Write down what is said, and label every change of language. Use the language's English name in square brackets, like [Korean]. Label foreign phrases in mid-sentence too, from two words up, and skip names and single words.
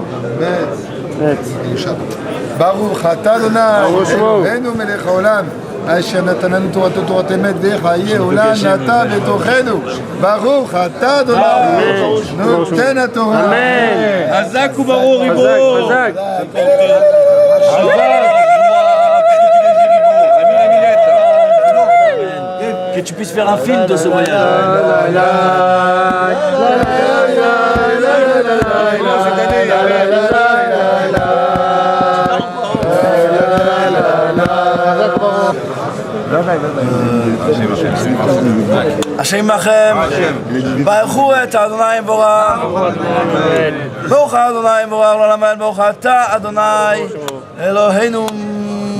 [Hebrew] ברוך אתה אדוני אלוהינו מלך העולם אשר נתן לנו תורתו תורת אמת וחיי עולם נטע בתוכנו ברוך אתה אדוני נותן התורה. חזק וברור ריבו. חזק. [French] Que tu puisses faire un film de ce voyage. [Hebrew] השם עמכם, ברכו את אדוני מבורך, ברוך אדוני מבורך לעולם ועד, ברוך אתה אדוני אלוהינו